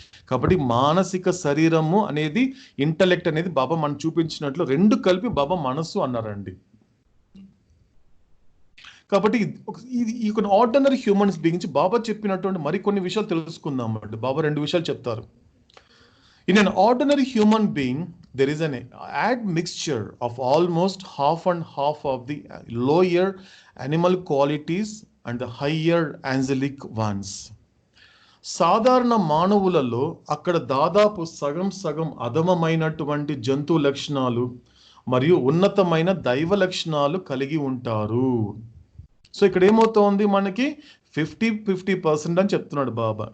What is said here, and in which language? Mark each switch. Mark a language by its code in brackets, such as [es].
[te] కాబట్టి మానసిక శరీరము అనేది ఇంటలెక్ట్ అనేది బాబా మనం చూపించినట్లు 2 కలిపి బాబా మనస్సు అన్నారండి. కాబట్టి ఈ ఆర్డినరీ హ్యూమన్స్ బిగించి బాబా చెప్పినటువంటి మరికొన్ని విషయాలు తెలుసుకుందాం అండి. బాబా 2 విషయాలు చెప్తారు. [en] In an ordinary human being, there is an admixture of almost half and half of the lower animal qualities and the higher angelic ones. [te] సాధారణ మానవులలో అక్కడ దాదాపు సగం సగం అధమమైనటువంటి జంతు లక్షణాలు మరియు ఉన్నతమైన దైవ లక్షణాలు కలిగి ఉంటారు. సో ఇక్కడ ఏమవుతోంది, మనకి 50-50% అని చెప్తున్నాడు బాబా.